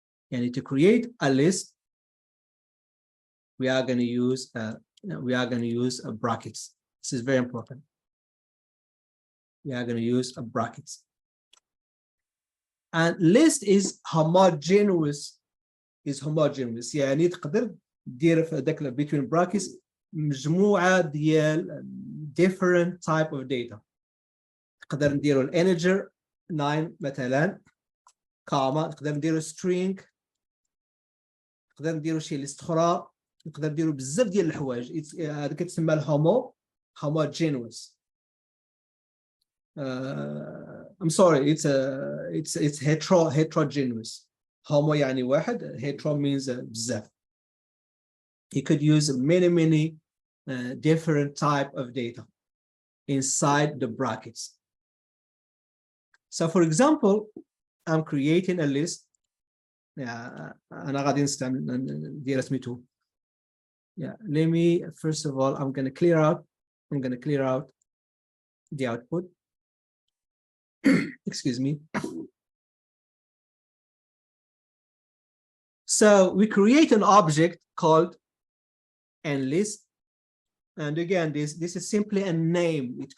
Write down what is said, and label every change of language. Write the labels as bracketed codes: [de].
[en] And to create a list, we are going to use brackets. This is very important. We are going to use brackets. And list is homogeneous. [ar] يعني تقدر دير في هذاك [en] between brackets [ar] مجموعة ديال [en] different type of data. [ar] نقدر نديرو الانتجر 9 مثلا كاما، نقدر نديرو string، نقدر نديرو شي ليست اخرى، نقدر نديرو بزاف ديال الحوايج. هذا كتسمى الهومو homogeneous. [en] I'm sorry, it's heterogeneous. Homo [ar] يعني واحد, [en] hetero means بزاف. You could use many different type of data inside the brackets. So for example, I'm creating a list. [ar] أنا غادي نستعمل ديال سميتو. [en] Let me first of all, I'm going to clear out the output. Excuse me. So we create an object called enlist, and again, this is simply a name.